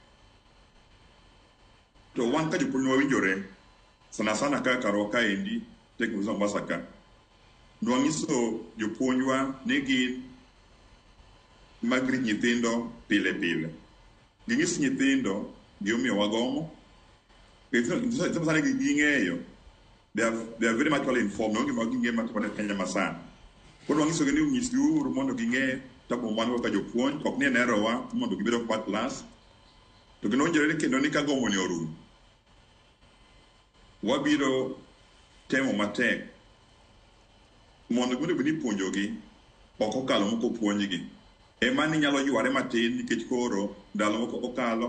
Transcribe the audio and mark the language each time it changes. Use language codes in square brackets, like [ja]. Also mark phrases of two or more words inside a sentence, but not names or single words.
[luo] to wan ka jopuonj wawinjore sana kaka Roka endi teknolojia Mombasa ka nwang'iso jopuonjwa ni gin magri nyithindo pile ging'is nyithindo gimomiyo wagomo nyithindo sani ging'eyo. [en] They are very much well informed. [luo] No gima ging'e matimo Kenya masani. Koro wang'iso gi ni unyisgi uru mondo ging'e tabo mano kaka jopuonj ok ni nerowa mondo gibedo kwa class to ginonjore kendo ni ka gomo ni orumo wabiro temo matek mondo ni puonjogi ok okalo moko puonjgi ema ni nyalo yware matin nikech koro ndalo moko okalo.